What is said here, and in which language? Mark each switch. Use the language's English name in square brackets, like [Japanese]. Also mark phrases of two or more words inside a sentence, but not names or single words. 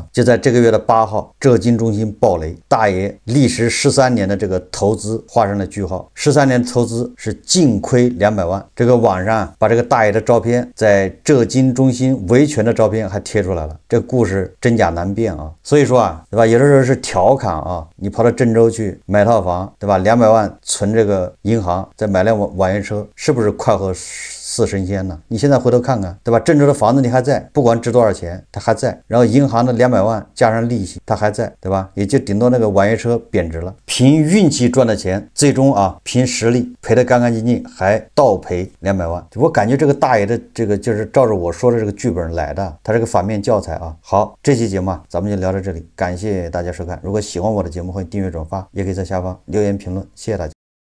[Chinese] 就在這個月的8號，浙金中心爆雷，大爺歷時13年的這個投資畫上了句號。13年的投資是淨虧200萬。這個網上把這個大爺的照片，在浙金中心維權的照片還貼出來了。這個故事真假難辨啊。所以說啊，對吧？有的時候是調侃啊，你跑到鄭州去買套房，對吧？200萬存這個銀行，再買輛網約車，是不是快活似神仙呢？你現在回頭看看，对吧？鄭州的房子你還在，不管值多少錢，它還在。然後銀行的200萬加上利息，它還在，對吧？也就頂多那個網約車貶值了。憑運氣賺的錢，最終啊，憑實力賠得乾乾淨淨，還倒賠200萬。我感覺這個大爺的這個就是照着我說的這個劇本來的，他這個反面教材啊。好，這期節目啊，咱們就聊到這裡，感謝大家收看。如果喜歡我的節目，歡迎訂閱轉發，也可以在下方留言評論，謝謝大家。